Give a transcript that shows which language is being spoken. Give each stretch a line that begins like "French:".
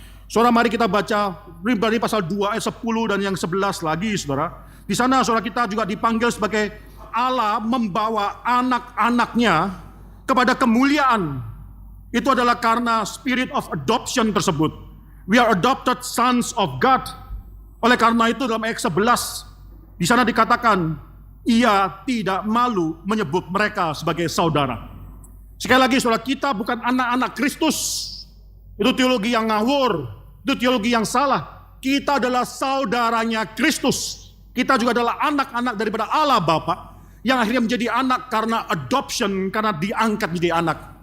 Indonesian: Saudara, mari kita baca Ibrani pasal 2 ayat 10 dan yang 11 lagi, saudara. Di sana saudara kita juga dipanggil sebagai Allah membawa anak-anaknya kepada kemuliaan. Itu adalah karena
English: spirit of adoption
Indonesian: tersebut.
English: We are adopted sons of God.
Indonesian: Oleh karena itu dalam ayat 11 di sana dikatakan, ia tidak malu menyebut mereka sebagai saudara. Sekali lagi saudara, kita bukan anak-anak Kristus. Itu teologi yang ngawur, itu teologi yang salah. Kita adalah saudaranya Kristus. Kita juga adalah anak-anak daripada Allah Bapa yang akhirnya menjadi anak karena adoption, karena diangkat menjadi anak.